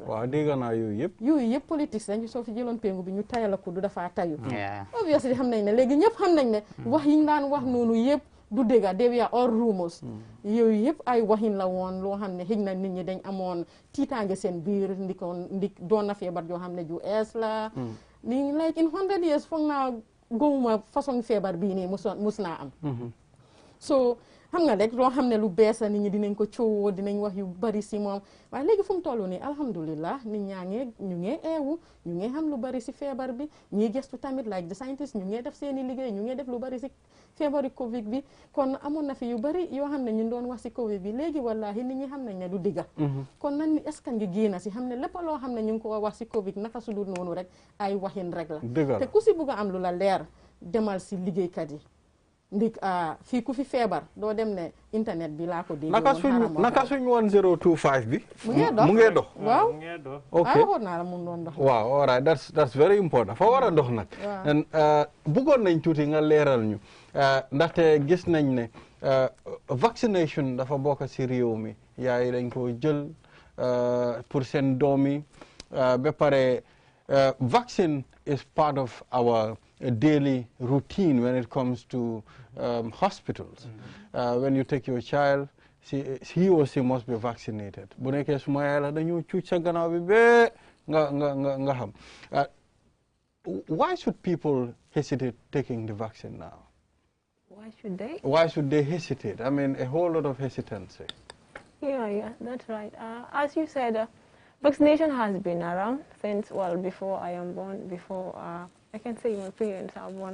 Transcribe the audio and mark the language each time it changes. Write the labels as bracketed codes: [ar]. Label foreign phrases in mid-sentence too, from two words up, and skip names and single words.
[wo] waaw dégg naa yooyu yëpp politique lañu soo fi jëloon péngu bi ñu tayal la kuddu dafa tayu obviously xam nañ ne léegi ñëpp xam nañ ne wax yi ñu daan wax noonu yëpp du dëgga [en] they were all rumors [wo] yooyu yëpp ay waxin la woon loo xam ne xëy na nit ñi dañ amoon tiitaange seen biir ndik doon na feebar joo xam ne ju ees la ni [en] like in 100 years [wo] foog naa gowuma façon feebar bii nii mus naa am so xam nga rek loo xam ne lu bees la nit ñi dinañ ko coowoo dinañ wax yu bari si moom waaye léegi fu mu toll nii alhamdulillah nit ñaa ñu ngee eewu ñu ngee xam lu bari si feebar bi ñii gestu tamit [en] like the scientists [wo] ñu ngee def seeni liggéey ñu ngee def lu bari si feebari covid bi kon amoon na fi yu bari yoo xam ne ñu doon wax si covid bi léegi wallahi nit ñi xam nañ ne du digga kon nan ni [fr] est-ce que [wo] ngi génn si xam ne lépp loo xam ne ñu ngi ko wax si covid naka su dul noonu rek ay waxin rek la te ku si bugg a am lu la leer demal si liggéeykat yi ndik fii ku fi feebar doo dem ne internet bi laa ko dégg naka suñ 1025 bi mu ngee dox waaw ok waxoon naa la mu doon dox waaw [en] all right that's very important [wo] fa war a dox nag bëggoon nañ tuuti nga leeral ñu ndaxte gis nañ ne vaccination dafa bokk si réew mi yaay dañ ko jël pour seen doom yi ba pare [en] vaccine is part of our daily routine when it comes to hospitals. When you take your child, he or she must be vaccinated. [wo] Bu nekkee suma yaay la dañu cuuc sa gannaaw bi be nga xam. [en] Why should people hesitate taking the vaccine now? Why should they? Why should they hesitate? I mean, a whole lot of hesitancy. Yeah, that's right. As you said, vaccination has been around since, well, before I am born, before I can say my parents are born.